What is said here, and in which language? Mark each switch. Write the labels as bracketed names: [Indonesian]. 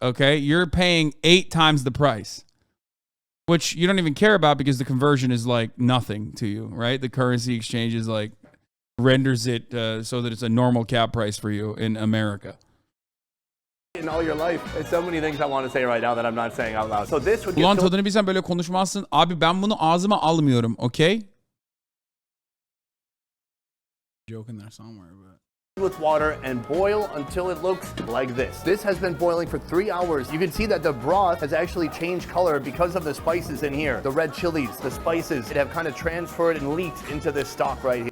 [English] Okay, you're paying 8 times the price. Which you don't even care about because the conversion is like nothing to you, right? The currency exchange is like renders it so that it's a normal cab price for you in America. In all your life, there's so many things I want to say right now that I'm not saying out loud. So this would get [Turkish] Ulan tadını bilsen böyle konuşmazsın. Abi ben bunu ağzıma almıyorum, okay? [English] joke in there somewhere, but with water and boil until it looks like this. This has been boiling for 3 hours. You can see that the broth has actually changed color because of the spices in here. The red chilies, the spices, it have kind of transferred and leaked into this stock right here.